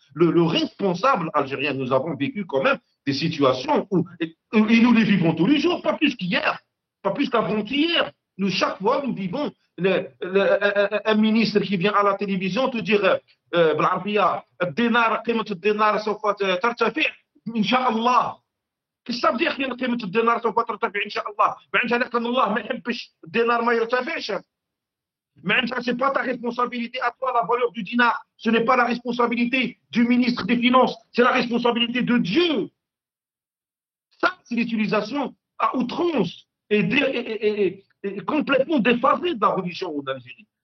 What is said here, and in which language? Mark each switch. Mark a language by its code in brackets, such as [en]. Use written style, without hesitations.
[fr] Le responsable algérien, nous avons vécu quand même des situations où, et nous les vivons tous les jours, pas plus qu'hier, pas plus qu'avant-hier. Nous, chaque fois, nous vivons un ministre qui vient à la télévision te dire [ar] بالعربية الدينار قيمة الدينار سوف ترتفع إن شاء الله. [fr] Qu'est-ce que ça veut dire [ar] قيمة الدينار سوف ترتفع إن شاء الله؟ معناتها لكن الله ما يحبش الدينار ما يرتفعش. [fr] Mais ce n'est pas ta responsabilité à toi, la valeur du dinar. Ce n'est pas la responsabilité du ministre des Finances. C'est la responsabilité de Dieu. Ça, c'est l'utilisation à outrance et complètement déphasée de la religion en Algérie.